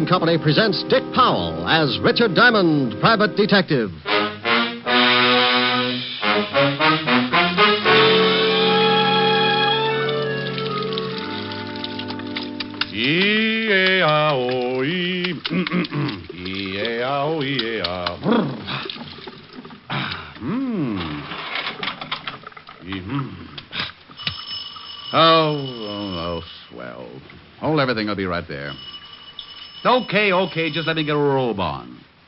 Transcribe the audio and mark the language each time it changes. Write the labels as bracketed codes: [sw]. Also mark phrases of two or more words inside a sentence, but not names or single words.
[en] Company presents Dick Powell as Richard Diamond, Private Detective. E-A-O-E. E-A-O-E-A. Oh, swell. Hold everything. I'll be right there. Okay. Just let me get a robe on.